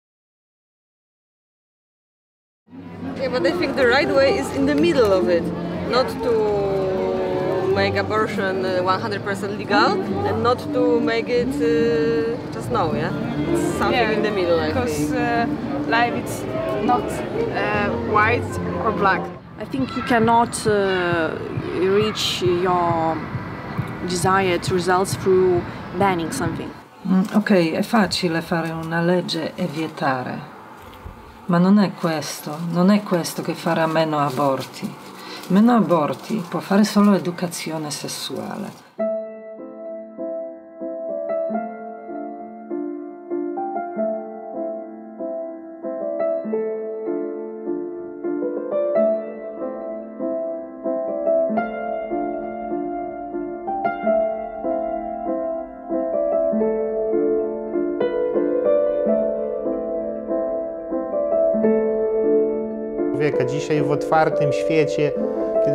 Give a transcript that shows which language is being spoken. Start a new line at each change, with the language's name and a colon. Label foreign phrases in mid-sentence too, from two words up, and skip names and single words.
English: Yeah, but I think the right way is in the middle of it, not to make abortion 100% legal and not to make it just no, yeah? It's something in the middle, I think. Because life it's not white or black. I think you cannot reach your desired results through banning something.
Italian: Ok, è facile fare una legge e vietare, ma non è questo che farà meno aborti. Meno aborti può fare solo educazione sessuale.
Polish: Dzisiaj w otwartym świecie, kiedy